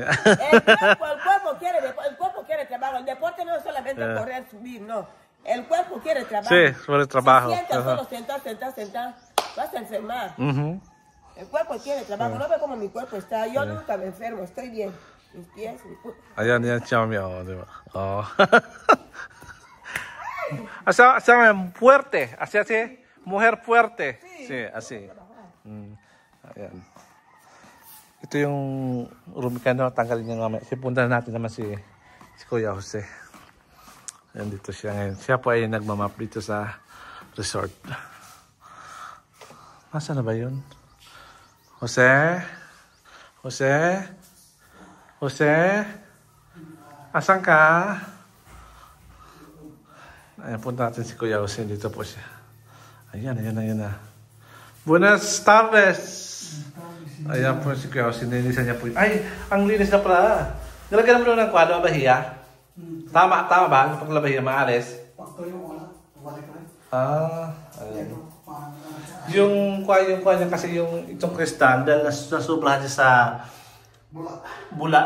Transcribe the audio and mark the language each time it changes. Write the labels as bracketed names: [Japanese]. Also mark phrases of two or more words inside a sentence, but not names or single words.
[Spanish] El cuerpo quiere trabajo. El deporte no es solamente correr, subir, no. El cuerpo quiere trabajo. Sí, sobre el trabajo. Si sientas solo sentar, vas a enfermar. El cuerpo quiere trabajo. No ve cómo mi cuerpo está. Yo nunca me enfermo, estoy bien. Mis pies, mi cuerpo. [Filipino] Ayan, Chami. Oh, diba? [Spanish] Oh. Así, fuerte. Así, mujer fuerte. Sí, así. [Filipino] Ayan. Ito yung rumikano, tanggalin niya nga. Sipunta natin naman si Kuya Jose. Ayan, dito siya ngayon. Siya po ay nagmamap dito sa resort. Masa na ba yun? Jose? Jose? Jose? Asan ka? Ayan, punta natin si Kuya Jose. Dito po siya. Ayan na. [Spanish] Buenas tardes! [Filipino] Ayan po si Kuya Jose. Nilinisan niya po. Ay, ang linis na pala. Nilagyan mo ng kwado, bahiya? Tama ba? Ang paglabahiya, maalis? Ayun. Yung kwa niya kasi itong kristal, dahil nasubrahan niya sa bulat.